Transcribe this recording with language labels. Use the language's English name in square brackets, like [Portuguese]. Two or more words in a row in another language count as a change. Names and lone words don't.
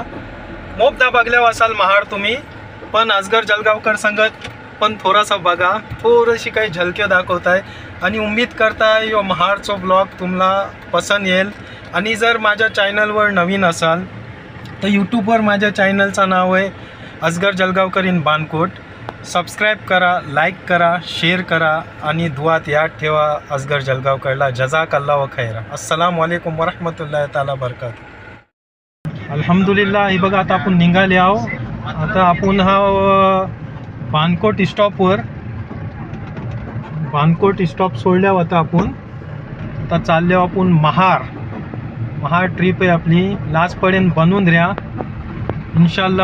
[Marathi] मोबदा बघल्या असाल महाड तुम्ही, पण असगर जलगावकर संगत पण थोडासा बघा, थोडीशी काही झलके दाखवत आहे आणि उम्मीद करताय यो महाडचा ब्लॉग तुम्हाला पसंत येईल। आणि जर माझ्या चॅनलवर नवीन असाल तर यूट्यूबवर माझ्या चॅनलचं नाव आहे असगर जलगावकर इन बानकोट। सबस्क्राईब करा, लाईक करा, शेअर करा आणि दुआत याद ठेवा असगर जलगावकरला। [Arabic] جزاك الله خير. السلام عليكم ورحمة الله تعالى بركاته. [Marathi] अल्हम्दुलिल्लाह, हे बघा आता आपण निघाले आहो। आता आपण हा बानकोट स्टॉपवर, बानकोट स्टॉप सोडल्यावर आता आपण आता चालले आपण महाड ट्रिप आहे आपली। लास्टपर्यंत बनवून राहा इन्शाल्लाह।